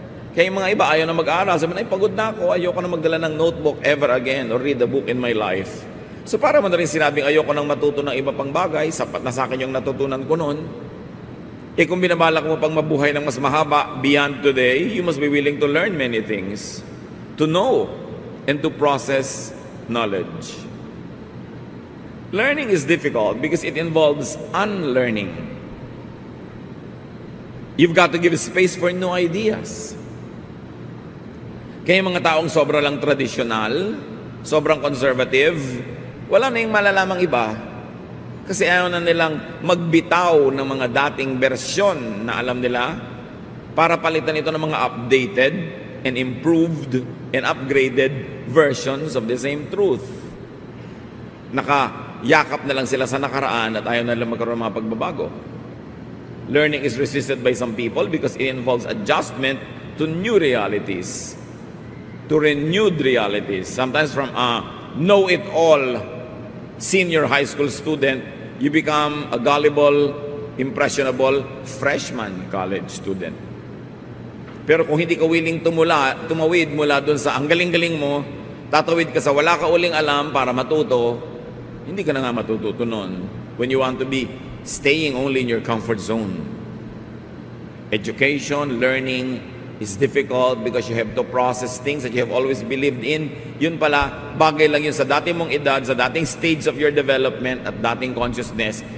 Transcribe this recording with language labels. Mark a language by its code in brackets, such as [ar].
[tl] Kaya yung mga iba ayaw na mag-aaral. Sabi na, pagod na ako, ayoko na magdala ng notebook [en] ever again or read a book in my life. [tl] So para mo na rin sinabing ayoko nang matuto ng iba pang bagay, sapat na sa akin yung natutunan ko noon. Kung binabalak mo pang mabuhay ng mas mahaba [en] beyond today, you must be willing to learn many things. To know and to process knowledge. Learning is difficult because it involves unlearning. You've got to give space for new ideas. [tl] Kaya mga taong sobra lang tradisyonal, sobrang conservative, wala na yung malalamang iba. Kasi ayaw na nilang magbitaw ng mga dating bersyon na alam nila para palitan ito ng mga [en] updated and improved and upgraded versions of the same truth. [tl] Yakap na lang sila sa nakaraan at ayaw na lang magkaroon ng mga pagbabago. [en] Learning is resisted by some people because it involves adjustment to new realities, to renewed realities. Sometimes from a know-it-all senior high school student, you become a gullible, impressionable freshman college student. [tl] Pero kung hindi ka willing tumawid mula doon sa ang galing-galing mo, tatawid ka sa wala ka uling alam para matuto, hindi ka na nga matututo nun. [en] When you want to be staying only in your comfort zone. Education, learning is difficult because you have to process things that you have always believed in. [tl] Yun pala, bagay lang yun sa dating mong edad, sa dating [en] stage of your development [tl] at dating consciousness.